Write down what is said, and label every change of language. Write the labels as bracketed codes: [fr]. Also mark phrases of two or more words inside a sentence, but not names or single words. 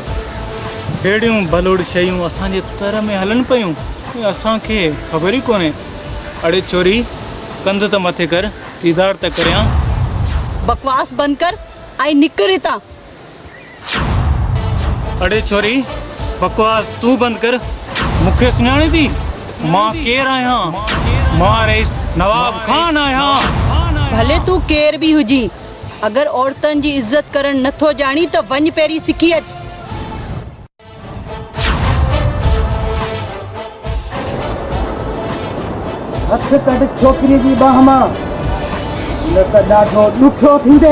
[sd] अहिड़ियूं भलोड़ शयूं असांजे तर में हलनि पियूं, असांखे ख़बर ई कोन्हे। अड़े छोरी, कंध त मथे कर, दीदार त करियां। बकवास बंद कर, आई निकर हितां। अड़े छोरी, बकवास तू बंद कर। मूंखे सुञाणे थी मां केरु आहियां? मां रईस नवाब खान आहियां। भले तू केर भी हुजी, अगर औरतन जी इज्जत करण नथो जानी तो वञ पेरी सिखी अच। हथ कढ छोकिरी जी बाह मां, न त ॾाढो ॾुखियो थींदे।